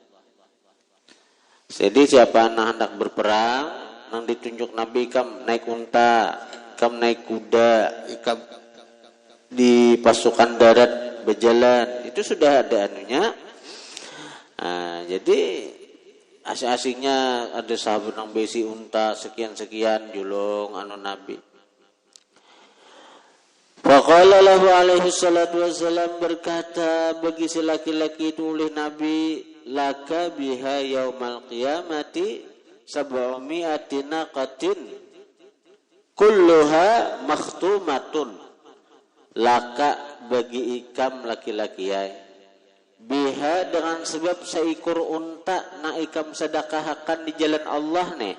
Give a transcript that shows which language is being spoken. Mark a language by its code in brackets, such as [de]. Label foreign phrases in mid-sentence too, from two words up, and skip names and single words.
[bjn] Jadi siapa anak hendak berperang, nang ditunjuk Nabi, kam naik unta, kam naik kuda, ikam di pasukan darat berjalan, itu sudah ada anunya. Jadi asing-asingnya ada sahabat nang besi unta sekian-sekian julung anu Nabi. [ar] فقال له عليه الصلاة والسلام, [bjn] berkata bagi si laki-laki itu oleh Nabi, [ar] لك بها يوم القيامة سبعمائة ناقة كلها مخطومة. [bjn] Laka bagi ikam laki-laki biha dengan sebab seekor unta na ikam sedekahkan di jalan Allah nih.